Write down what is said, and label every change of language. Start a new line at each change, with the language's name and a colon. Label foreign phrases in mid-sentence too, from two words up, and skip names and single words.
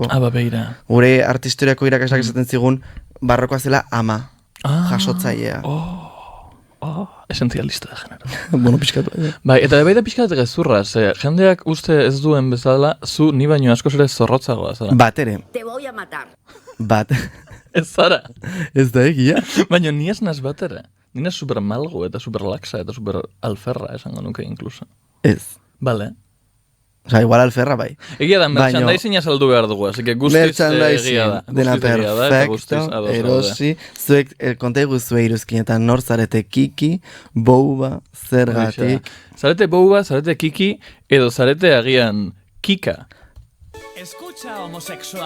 Basque: Beira. Gure artistoriako irakasleak esaten zigun barrokoa zela ama, jasotzailea. Esenzialista da genero. Bueno, pixkatu. Bai, eta baita pixkat gezurra, jendeak uste ez duen bezala, zu ni baino askoz ere zorrotzagoa zara. Bat ere.
Spanish: Te voy a matar.
Basque: Bat. Ez zara. Ez da egia. Baina ni ez naz bat ere. Ni naz super malgo eta super laxa eta super alferra esango nuke inkluso. Ez. Bale. Osa, igual alferra bai. Egia da, merchandising saldu behar dugu,
Spanish: así que
Basque: guztiz egia da. Dena perfecto, erosi. Zuek konta eguzue iruzkin eta nor zarete Kiki, Bouba, zergatik. Zarete Bouba, zarete Kiki, edo zarete agian Kika.
Spanish: Escucha homosexual.